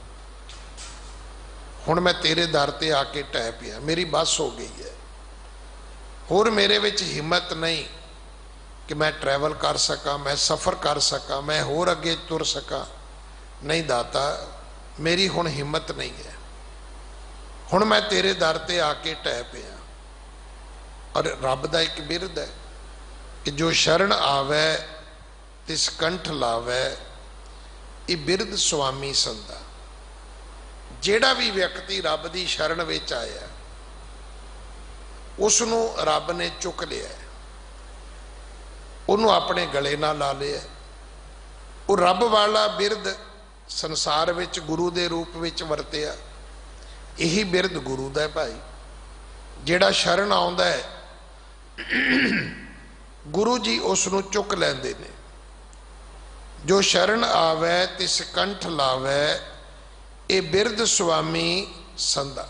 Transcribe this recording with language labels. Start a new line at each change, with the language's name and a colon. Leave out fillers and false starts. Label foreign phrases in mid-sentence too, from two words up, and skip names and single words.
Punjabi: ਹੁਣ ਮੈਂ ਤੇਰੇ ਦਰ ਤੇ ਆਕੇ ਢਹਿ ਪਿਆ, ਮੇਰੀ ਬੱਸ ਹੋ ਗਈ ਹੈ, ਹੋਰ ਮੇਰੇ ਵਿੱਚ ਹਿੰਮਤ ਨਹੀਂ ਕਿ ਮੈਂ ਟ੍ਰੈਵਲ ਕਰ ਸਕਾ, ਮੈਂ ਸਫ਼ਰ ਕਰ ਸਕਾ, ਮੈਂ ਹੋਰ ਅੱਗੇ ਤੁਰ ਸਕਾ। ਨਹੀਂ ਦਾਤਾ, ਮੇਰੀ ਹੁਣ ਹਿੰਮਤ ਨਹੀਂ ਹੈ, ਹੁਣ ਮੈਂ ਤੇਰੇ ਦਰ ਤੇ ਆਕੇ ਢਹਿ ਪਿਆ। ਔਰ ਰੱਬ ਦਾ ਏਕ ਬਿਰਦ ਹੈ ਕਿ ਜੋ ਸ਼ਰਣ ਆਵੇ ਤਿਸ ਕੰਠ ਲਾਵੇ, ਇਹ ਬਿਰਦ ਸੁਆਮੀ ਸੰਦਾ। ਜਿਹੜਾ ਭੀ ਵਿਅਕਤੀ ਰੱਬ ਕੀ ਸ਼ਰਣ ਵਿੱਚ ਆਇਆ, ਉਸਨੂੰ ਰੱਬ ਨੇ ਚੁੱਕ ਲਿਆ, ਉਨ੍ਹੋਂਨੇ ਅਪਣੇ ਗਲੇ ਨਾ ਲਾ ਲਿਆ। ਉਹ ਰੱਬ ਵਾਲਾ ਬਿਰਦ ਸੰਸਾਰ ਵਿੱਚ ਗੁਰੂ ਦੇ ਰੂਪ ਵਿੱਚ ਵਰਤਿਆ। ਇਹੀ ਬਿਰਧ ਗੁਰੂ ਦਾ ਭਾਈ। ਜਿਹੜਾ ਸ਼ਰਨ ਆਉਂਦਾ ਹੈ ਗੁਰੂ ਜੀ ਉਸ ਨੂੰ ਚੁੱਕ ਲੈਂਦੇ ਨੇ। ਜੋ ਸ਼ਰਨ ਆਵੈ ਤਿਸ ਕੰਠ ਲਾਵੈ, ਇਹ ਬਿਰਧ ਸੁਆਮੀ ਸੰਦਾ।